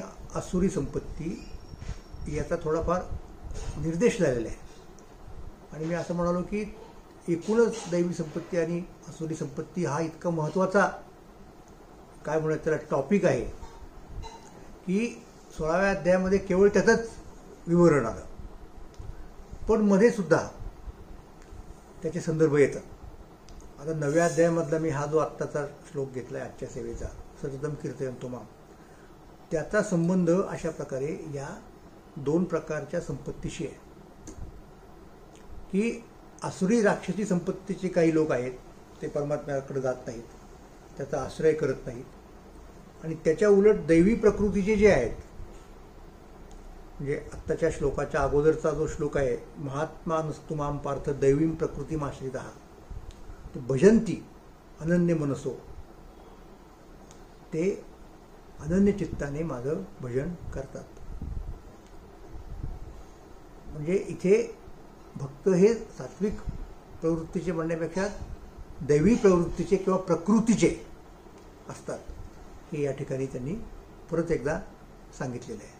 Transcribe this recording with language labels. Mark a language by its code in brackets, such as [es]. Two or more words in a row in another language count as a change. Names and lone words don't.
[mr] आसुरी संपत्ती याचा थोडाफार निर्देश झालेला आहे आणि मी असं म्हणालो की एकूणच दैवी संपत्ती आणि आसुरी संपत्ती हा इतका महत्त्वाचा काय म्हणतात त्याला टॉपिक आहे की 16व्या अध्यायामध्ये केवळ त्याचंच विवरण आलं, पण मध्ये सुद्धा त्याचे संदर्भ येतात। आता 9व्या अध्यायामधला मी हा जो आत्ताचा श्लोक घेतला आहे आजच्या सेवेचा [sa] सततम कीर्तयन्तो मां, [mr] त्याचा संबंध अशा प्रकारे या 2 प्रकारच्या संपत्तीशी आहे की आसुरी राक्षसी संपत्तीचे काही लोक आहेत ते परमात्म्याकडे जात नाहीत, त्याचा आश्रय करत नाहीत आणि त्याच्या उलट दैवी प्रकृतीचे जे आहेत म्हणजे आत्ताच्या श्लोकाच्या अगोदरचा जो श्लोक आहे [sa] महात्मा नस्तु मां पार्थ दैवीं प्रकृतिमाश्रितः ते भजन्ति अनन्य मनसो, [mr] ते अनन्य चित्ताने माझं भजन करतात। म्हणजे इथे भक्त हे सात्विक प्रवृत्तीचे म्हणण्यापेक्षा दैवी प्रवृत्तीचे किंवा प्रकृतीचे असतात हे या ठिकाणी त्यांनी परत एकदा सांगितलेलं आहे।